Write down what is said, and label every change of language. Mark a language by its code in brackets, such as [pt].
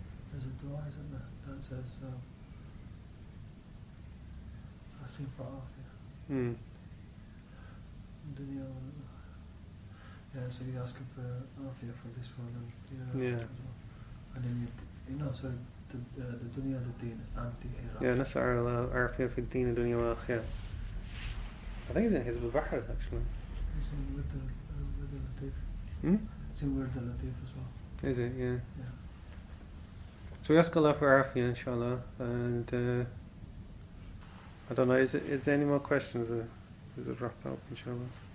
[en] There's a dua, isn't there, that says asking for afia. Yeah, so you're asking for afia for this world and the other and then the dunya, the deen, and the hereafter. [ar] Yeah, نسأل الله العافية في الدين الدنيا والآخرة. [en] I think it's in Hizb al-Bahr actually. It's in with the Latif. It's in with the Latif as well. Is it? Yeah. Yeah. So we ask Allah for afia, inshallah, and I don't know, is there any more questions, or is it wrapped up, inshallah?